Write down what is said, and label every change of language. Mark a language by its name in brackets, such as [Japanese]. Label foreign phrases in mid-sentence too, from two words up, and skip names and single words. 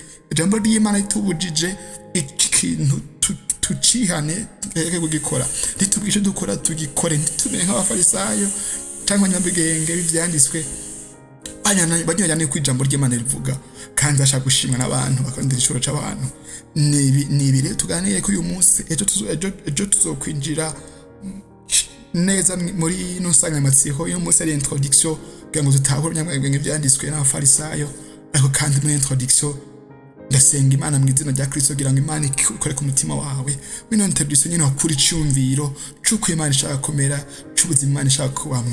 [Rundi] Ijambo ry'Imana itubujije ikintu tucihane reke kugikora, ritubwishe dukora tugikore, ntitumenye nk'abafarisayo cyangwa abanyabwenge b'ivyanditswe banyuranye ku ijambo ry'Imana rivuga, kandi bashaka gushimwa n'abantu, bakandira icoro c'abantu. Nibi rero tuganire ko uyu munsi, ejo tuzokwinjira neza muri no nsanganyamatsiko. Uyu munsi ari introduction kugira ngo tutahure abanyabwenge byanditswe n'abafarisayo, ariko kandi muri introduction ndasenga Imana mu izina rya Kristo kugira ngo Imana ikore ku mutima wawe. Wino introduction nyine wakuri cyumviro cyuko Imana ishaka komera, cy'ubuzima Imana ishaka kubamwo.